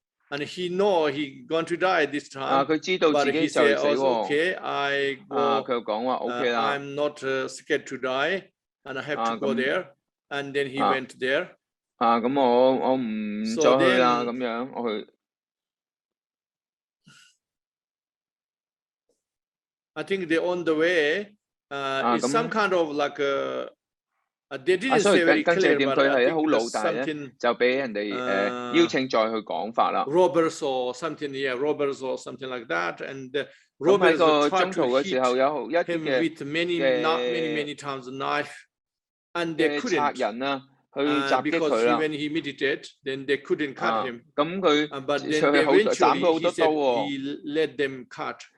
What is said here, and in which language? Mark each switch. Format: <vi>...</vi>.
<en>And he know he going to die this time.</en> <yue>佢知道自己就嚟死喎。</yue> <en>Okay, I go.</en> <yue>佢又講話 OK 啦。</yue> <en>I'm not scared to die, and I have to go there. And then he went there.</en> <yue>咁我唔再去啦，咁樣我去。</yue> <en>I think they on the way. It's some kind of like they didn't say very clear, but</en> <yue>佢係好老大咧，就俾人哋邀請再去講法啦。</yue> <en>Robbers or something, yeah, robbers or something like that, and robbers tried to hit him with many times knife, and they couldn't.</en> <yue>賊人啊，去襲擊佢啦。</yue> <en>Because when he meditated, then they couldn't cut him.</en> <yue>咁佢</yue> <en>but then eventually he said he let them cut.</en>